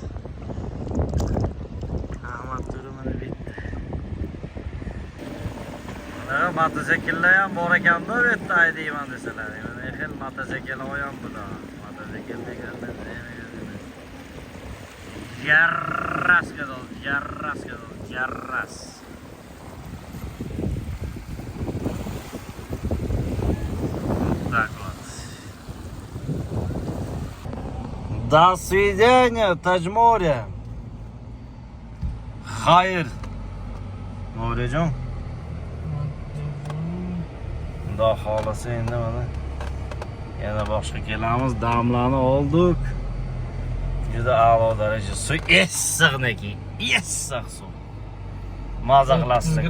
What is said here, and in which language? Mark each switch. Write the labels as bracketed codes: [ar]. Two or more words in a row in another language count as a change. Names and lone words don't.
[uz] Ahmad turmini bitdi mana mototsikllar ham bor ekanda bu yerda haydayman desalar mana xil mototsikllar ham bular mototsikl deganlar Jarras сказал, jarras. [ru] Так вот. До свидания, Tajmo'ri. [uz] Xayr. Mo'rijon. Xudo xolasa endi mana yana boshqa kelamiz, damlarni oldik. Juda a'lo daraja suv issiqniki issiq suv maza qilasizlar